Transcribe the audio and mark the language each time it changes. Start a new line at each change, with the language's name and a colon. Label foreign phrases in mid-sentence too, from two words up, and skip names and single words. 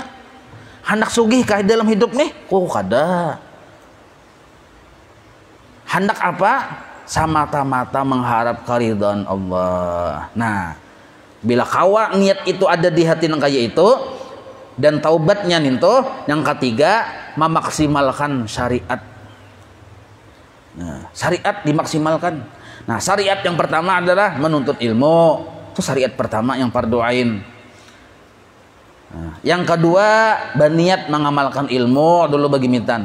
Banjar: Hendak sugih kah dalam hidup nih? Kada. Hendak apa?
Indonesian: Semata-mata mengharap keridhaan Allah.
Banjar: Nah, bila kawa niat itu ada di hati nang kaya itu dan taubatnya ninto,
Indonesian: yang ketiga memaksimalkan syariat. Nah, syariat dimaksimalkan. Nah, syariat yang pertama adalah menuntut ilmu. Itu syariat pertama yang fardu ain. Nah, yang kedua berniat mengamalkan ilmu dulu bagi mitan.